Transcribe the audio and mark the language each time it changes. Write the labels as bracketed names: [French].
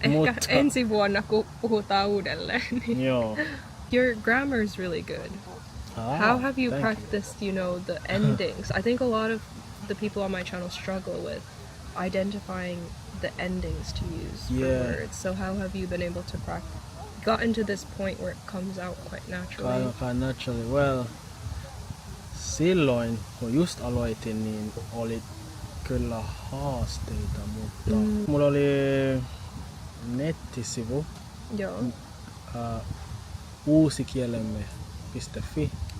[Finnish] Ehkä ensi vuonna, kun puhutaan uudelleen. Joo. [English] Your grammar is really good. How have you practiced, the endings? I think a lot of the people on my channel struggle with identifying the endings to use for words. So how have you been able to gotten to this point where it comes out quite naturally? Quite naturally. [Finnish] Well, silloin kun just aloitin, niin oli kyllä haasteita, mutta mulla oli nettisivu uusikielemme.fi.